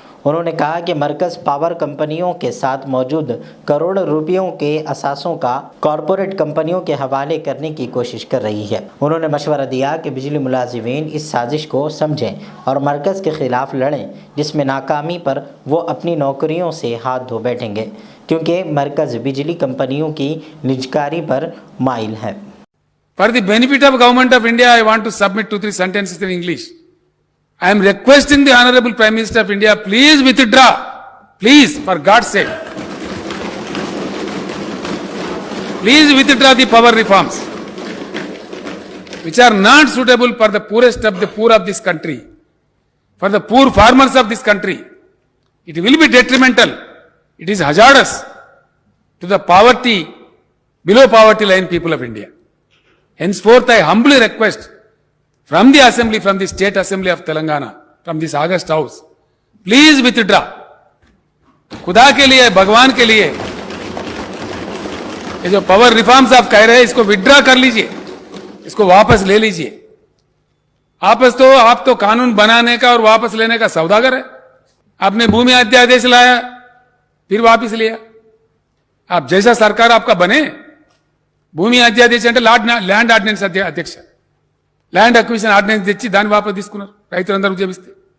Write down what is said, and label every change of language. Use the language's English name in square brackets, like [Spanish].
[Hindi] उन्होंने कहा कि मरकज़ पावर कंपनियों के साथ मौजूद करोड़ों रुपयों के असासों का कॉरपोरेट कंपनियों के हवाले करने की कोशिश कर रही है। उन्होंने मशवरा दिया कि बिजली मुलाजिमीन इस साजिश को समझें और मरकज़ के ख़िलाफ़ लड़ें, जिसमें नाकामी पर वो अपनी नौकरियों से हाथ धो बैठेंगे, क्योंकि मरकज़ बिजली कंपनियों की निजकारी पर माइल है। [English] For the benefit of Government of India, I want to submit 2-3 sentences in English. I am requesting the Honorable Prime Minister of India, please withdraw. Please, for God's sake. Please withdraw the power reforms, which are not suitable for the poorest of the poor of this country, for the poor farmers of this country. It will be detrimental. It is hazardous to the poverty, below poverty line people of India. Henceforth, I humbly request from the assembly, from the state assembly of Telangana, from this August house, please withdraw. [Hindi] खुदा के लिए, भगवान के लिए, ये जो power reforms आप कह रहे हैं, इसको विड्रॉ कर लीजिए, इसको वापस ले लीजिए। आप तो कानून बनाने का और वापस लेने का सौदागर है। आपने भूमि अध्यादेश लाया, फिर वापस लिया। आप जैसा सरकार आपका बने, [Telugu] భూమి అధ్యాదేశం అంటే ల్యాండ్ ఆర్డినెన్స్ అధ్యక్ష, ల్యాండ్ అక్విజిషన్ ఆర్డినెన్స్ తెచ్చి దాన్ని వాపస్ తీసుకున్నారు రైతులందరూ ఉద్యమిస్తే।